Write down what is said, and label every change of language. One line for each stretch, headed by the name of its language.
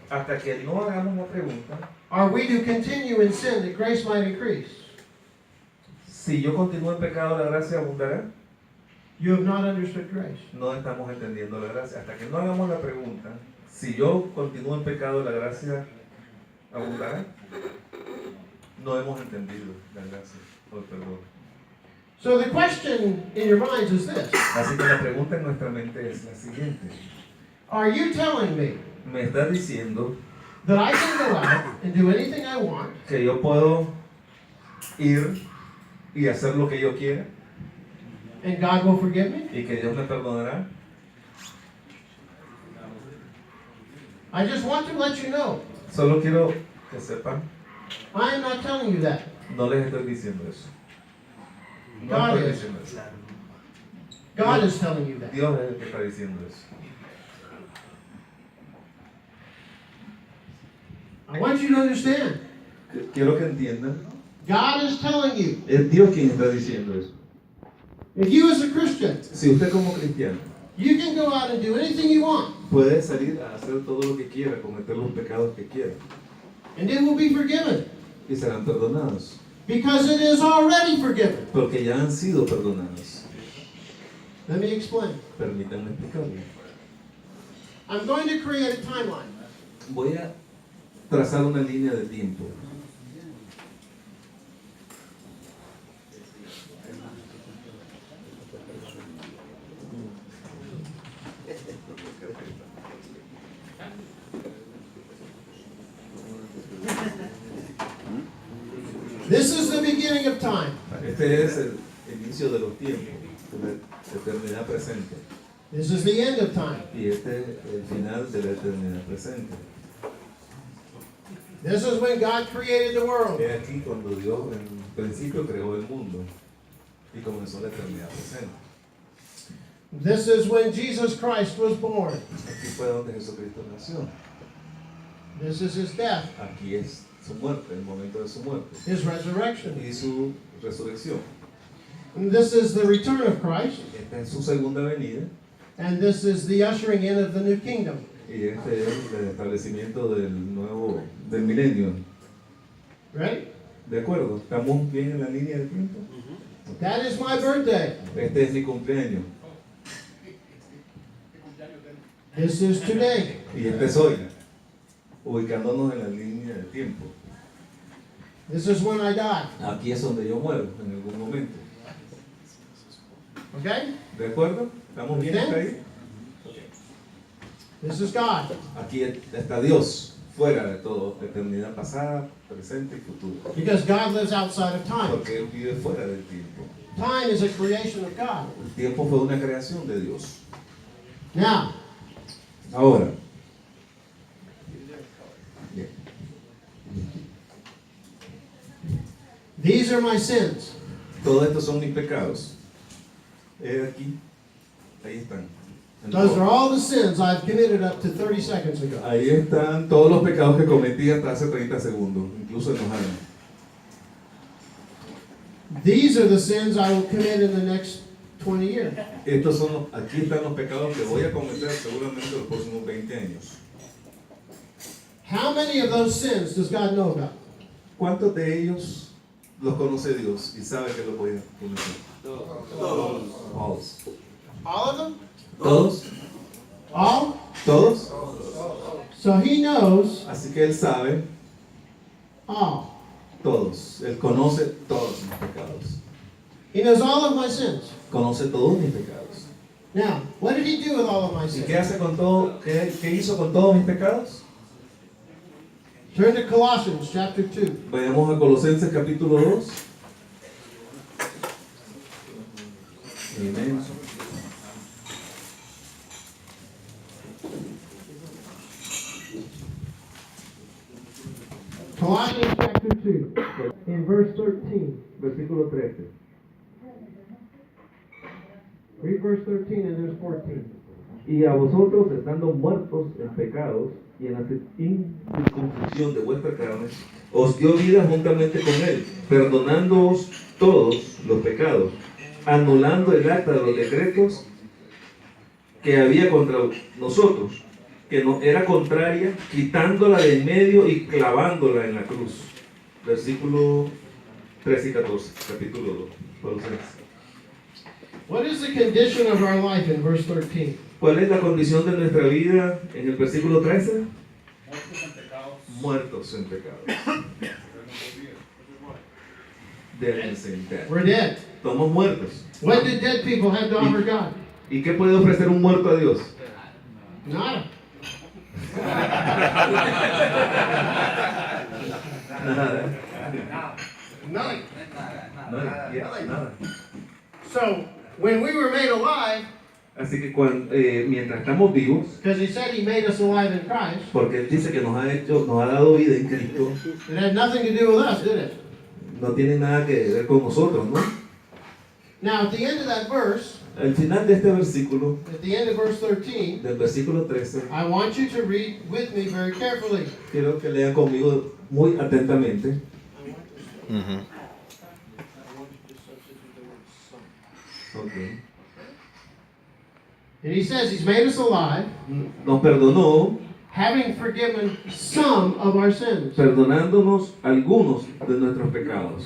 Spanish: hasta que no hagamos la pregunta,
English: are we to continue in sin that grace might increase?
Spanish: si yo continúo en pecado, la gracia abundará.
English: You have not understood grace.
Spanish: No estamos entendiendo la gracia. Hasta que no hagamos la pregunta, si yo continúo en pecado, la gracia abundará. No hemos entendido la gracia o el perdón.
English: So the question in your minds is this.
Spanish: Así que la pregunta en nuestra mente es la siguiente.
English: Are you telling me
Spanish: ¿Me estás diciendo
English: that I can go out and do anything I want,
Spanish: que yo puedo ir y hacer lo que yo quiera
English: and God will forgive me?
Spanish: y que Dios me perdonará?
English: I just want to let you know,
Spanish: Solo quiero que sepan,
English: I am not telling you that.
Spanish: no les estoy diciendo eso. No
English: God
Spanish: estoy
English: is.
Spanish: diciendo eso.
English: God is telling you that.
Spanish: Dios es el que está diciendo eso.
English: I want you to understand.
Spanish: Quiero que entiendan,
English: God is telling you.
Spanish: es Dios quien está diciendo eso.
English: If you as a Christian,
Spanish: Si usted como cristiano
English: you can go out and do anything you want,
Spanish: puede salir a hacer todo lo que quiera, cometer los pecados que quiera
English: and it will be forgiven.
Spanish: y serán perdonados,
English: Because it is already forgiven.
Spanish: porque ya han sido perdonados.
English: Let me explain.
Spanish: Permítanme explicarlo.
English: I'm going to create a timeline.
Spanish: Voy a trazar una línea de tiempo.
English: This is the beginning of time.
Spanish: Este es el inicio de los tiempos, de la eternidad presente.
English: This is the end of time.
Spanish: Y este es el final de la eternidad presente.
English: This is when God created the world.
Spanish: Es aquí cuando Dios en principio creó el mundo y comenzó la eternidad presente.
English: This is when Jesus Christ was born.
Spanish: Aquí fue donde Jesucristo nació.
English: This is his death,
Spanish: Aquí es su muerte, el momento de su muerte
English: his resurrection.
Spanish: y su resurrección.
English: And this is the return of Christ.
Spanish: Esta es su segunda venida
English: And this is the ushering in of the new kingdom.
Spanish: y este es el establecimiento del milenio.
English: Right?
Spanish: ¿De acuerdo? ¿Estamos bien en la línea de tiempo?
English: That is my birthday.
Spanish: Este es mi cumpleaños
English: This is today.
Spanish: y este es hoy, ubicándonos en la línea de tiempo.
English: This is when I die.
Spanish: Aquí es donde yo muero en algún momento.
English: Okay?
Spanish: ¿De acuerdo? ¿Estamos bien hasta ahí?
English: This is God.
Spanish: Aquí está Dios, fuera de todo, eternidad pasada, presente y futuro.
English: Because God lives outside of time.
Spanish: Porque Él vive fuera del tiempo.
English: Time is a creation of God.
Spanish: El tiempo fue una creación de Dios.
English: Now,
Spanish: Ahora, bien.
English: these are my sins.
Spanish: Todos estos son mis pecados. Aquí, ahí están. En
English: Those
Spanish: todo.
English: are all the sins I've committed up to 30 seconds ago.
Spanish: Ahí están todos los pecados que cometí hasta hace 30 segundos, incluso enojarme.
English: These are the sins I will commit in the next 20 years.
Spanish: Aquí están los pecados que voy a cometer seguramente los próximos 20 años.
English: How many of those sins does God know about?
Spanish: ¿Cuántos de ellos los conoce Dios y sabe que los voy a cometer? Todos.
English: All of them?
Spanish: ¿Todos?
English: All?
Spanish: ¿Todos?
English: So he knows
Spanish: Así que Él sabe
English: all.
Spanish: todos. Él conoce todos mis pecados.
English: He knows all of my sins.
Spanish: Conoce todos mis pecados.
English: Now, what did he do with all of my
Spanish: ¿Y
English: sins?
Spanish: qué hace con todo? ¿Qué hizo con todos mis pecados?
English: Turn to Colossians chapter 2.
Spanish: Vayamos a Colosenses capítulo 2. Amén.
English: Colossians chapter 2, in verse 13.
Spanish: Versículo 13.
English: Read verse 13 and there's 14.
Spanish: Y a vosotros, estando muertos en pecados y en la incircuncisión de vuestra carne, os dio vida juntamente con Él, perdonándoos todos los pecados, anulando el acta de los decretos que había contra nosotros, que nos era contraria, quitándola de en medio y clavándola en la cruz. Versículo 13 y 14, capítulo 2. Colosenses.
English: What is the condition of our life in verse 13?
Spanish: ¿Cuál es la condición de nuestra vida en el versículo 13? Muertos en pecados. Muertos en pecados.
English: Dead in sin, dead. We're dead.
Spanish: Estamos muertos.
English: What did dead people have to offer God?
Spanish: ¿Y qué puede ofrecer un muerto a Dios? Nada. Nada.
English: Nothing.
Spanish: Nada. Nada.
English: So, when we were made alive,
Spanish: Así que mientras estamos vivos,
English: because he said he made us alive in Christ,
Spanish: porque Él dice que nos ha dado vida en Cristo,
English: it had nothing to do with us, did it?
Spanish: no tiene nada que ver con nosotros, ¿no?
English: Now, at the end of that verse,
Spanish: Al final de este versículo,
English: at the end of verse 13,
Spanish: del versículo 13,
English: I want you to read with me very carefully.
Spanish: quiero que lean conmigo muy atentamente.
English: Okay. And he says he's made us alive,
Spanish: Nos perdonó,
English: having forgiven some of our sins.
Spanish: perdonándonos algunos de nuestros pecados.